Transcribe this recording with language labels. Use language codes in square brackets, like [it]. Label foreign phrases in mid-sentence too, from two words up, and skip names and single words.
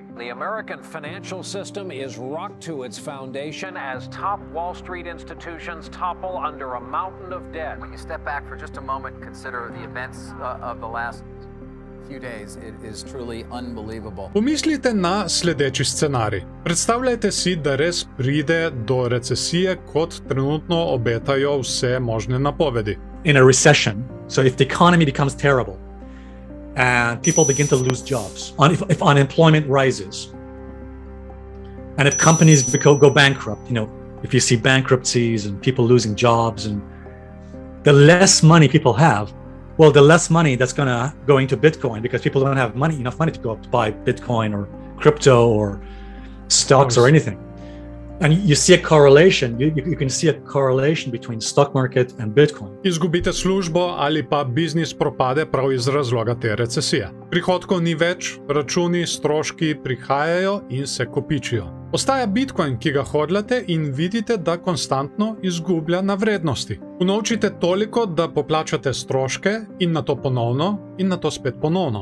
[en] The American financial system is rocked to its foundation as top Wall Street institutions topple under a mountain of debt. When you step back for just a moment, consider the events of the last few days. It is truly unbelievable. [sl] Pomislite na sledeči scenarij. Predstavljajte si, da res pride do recesije, kot trenutno obetajo vse možne napovedi. [en] In a recession, so if the economy becomes terrible and people begin to lose jobs, if unemployment rises, and if companies go bankrupt, if you see bankruptcies and people losing jobs, and the less money people have, well, the less money that's going to go into Bitcoin, because people don't have enough money to go up to buy Bitcoin or crypto or stocks or anything. And you see a correlation, you can see a correlation between stock market and Bitcoin. [sl] Izgubite službo ali pa biznis propade prav iz razloga te recesije. Prihodkov ni več, računi, stroški prihajajo in se kopičijo. Ostaja Bitcoin, ki ga hodljate in vidite, da konstantno izgublja na vrednosti. Unovčite toliko, da poplačate stroške in nato ponovno in nato spet ponovno.